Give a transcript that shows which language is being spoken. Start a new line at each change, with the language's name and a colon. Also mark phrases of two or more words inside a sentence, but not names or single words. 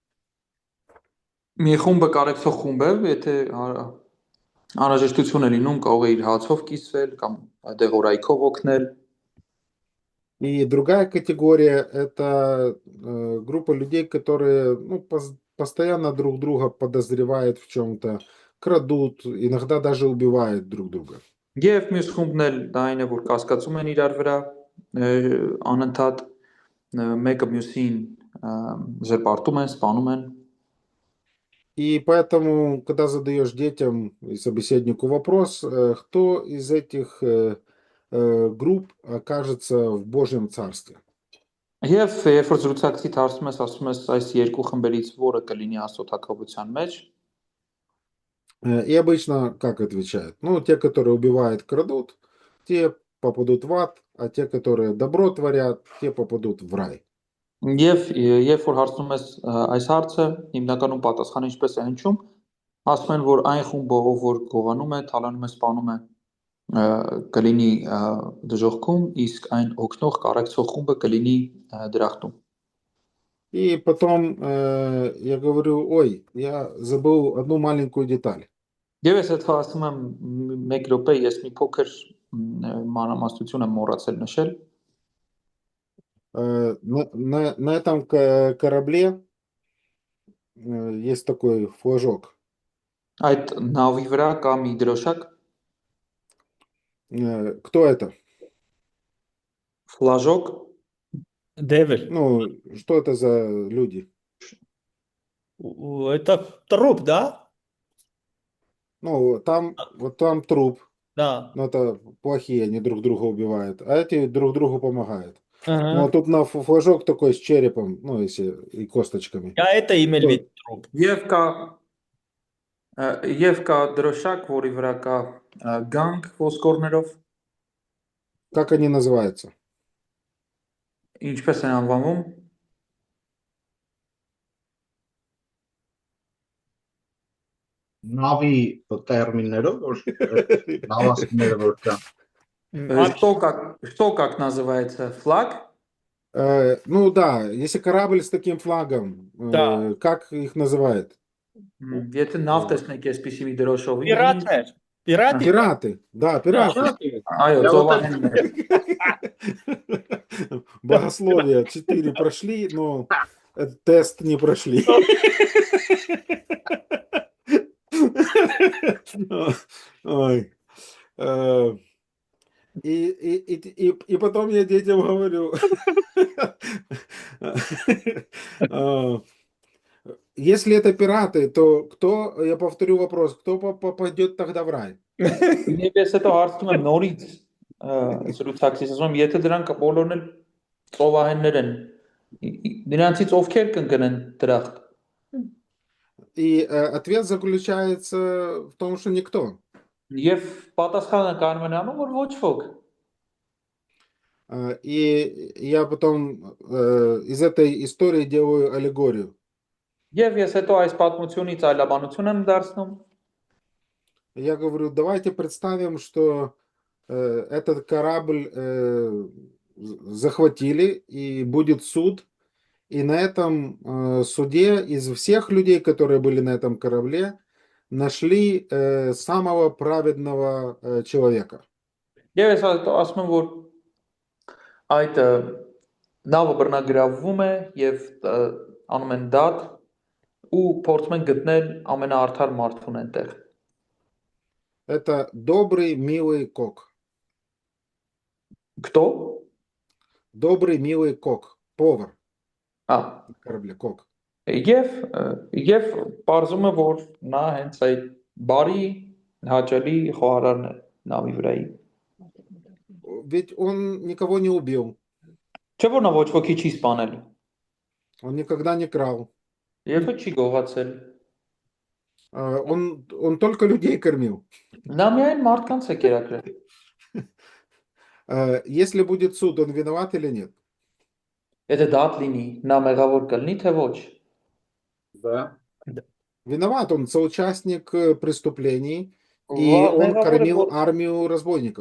Armenian: Մի խումբը կարեկցող խումբ է, եթե անհրաժեշտություն է լինում, կարող է իր հացով կիսվել կամ դեղորայքով օգնել։
Russian: И другая категория это группа людей, которые, ну, постоянно друг друга подозревают в чем-то, крадут, иногда даже убивают друг друга.
Armenian: Եվ մյուս խումբն էլ դա այն է, որ կասկածում են իրար վրա, անընդհատ մեկը մյուսին զրպարտում են, սպանում են։
Russian: И поэтому, когда задаешь детям и собеседнику вопрос, кто из этих групп окажется в Божьем Царстве?
Armenian: Եվ երբ որ զրուցակցի հարցում ես, ասում ես այս երկու խմբերից որը կլինի Աստծո թագավորության մեջ։
Russian: И обычно как отвечают? Ну, те, которые убивают, крадут, те попадут в ад, а те, которые добро творят, те попадут в рай.
Armenian: Եվ երբ որ հարցնում ես այս հարցը, հիմնականում պատասխանը ինչպես է հնչում, ասում են, որ այն խումբը, ով որ գողանում է, թալանում է, սպանում է, կլինի դժոխքում, իսկ այն օգնող կարեկցող խումբը կլինի դրախտում։
Russian: И потом я говорю, ой, я забыл одну маленькую деталь.
Armenian: Եվ ես այդ ասում եմ մեկ րոպե, ես մի փոքր մանրամասնություն եմ մոռացել նշել։
Russian: На этом корабле есть такой флажок.
Armenian: Այդ նավի վրա կա մի դրոշակ։
Russian: Кто это? Флажок. Девель. Ну, что это за люди? Это труп, да? Ну, там, вот там труп. Да. Но это плохие, они друг друга убивают. А эти друг другу помогают. Ага. Ну, а тут на флажок такой с черепом, ну, если и косточками. Я это имел в виду труп.
Armenian: Եվ կա Եվ կա դրոշակ, որի վրա կա գանք ոսկորներով,
Russian: Как они называются?
Armenian: ինչպես են անվանում, Նավի տերմիններով, որ նավասկները որ կան։
Russian: что как называется, флаг? Ну да, если корабль с таким флагом, Да. как их называют?
Armenian: Եթե նավ տեսնեք այսպիսի մի դրոշովի,
Russian: Пиратներ։ Пираты։ Пираты, да, пираты.
Armenian: այո, ծովահեններ։
Russian: Богословие 4 прошли, но тест не прошли. Ой. И потом я детям говорю, если это пираты, то кто, я повторю вопрос, кто попадет тогда в рай?
Armenian: Եվ ես հետո հարցնում եմ նորից զրուցակցից, ասում եմ, եթե դրանք բոլորն էլ ծովահեններ են, նրանցից ովքեր կընկնեն դրախտ։
Russian: И ответ заключается в том, что никто.
Armenian: Եվ պատասխանը կանում են անում, որ ոչ ոք։
Russian: И я потом из этой истории делаю аллегорию.
Armenian: Եվ ես հետո այս պատմությունից այլաբանություն եմ դարձնում։
Russian: Я говорю, давайте представим, что этот корабль захватили, и будет суд, и на этом суде из всех людей, которые были на этом корабле, нашли самого праведного человека.
Armenian: Եվ ես ասում եմ, որ այդ նավը բռնագրավվում է եւ անում են դատ ու փորձում են գտնել ամենաարդար մարդուն այնտեղ։
Russian: Это добрый, милый кок. Кто? Добрый, милый кок. Повар А, на корабле, кок.
Armenian: Եվ պարզում է, որ նա հենց այդ բարի հաճելի խոհարարն է նավի վրայի։
Russian: Ведь он никого не убил,
Armenian: Չէ՞ որ նա ոչ ոքի չի սպանել։
Russian: он никогда не крал.
Armenian: Երբեք չի գողացել։
Russian: Он только людей кормил.
Armenian: Նա միայն մարդկանց է կերակրել։
Russian: Если будет суд, он виноват или нет?
Armenian: Եթե դատ լինի, նա մեղավոր կլինի, թե ոչ։
Russian: Да. Виноват, он соучастник преступлений, и он кормил армию разбойников.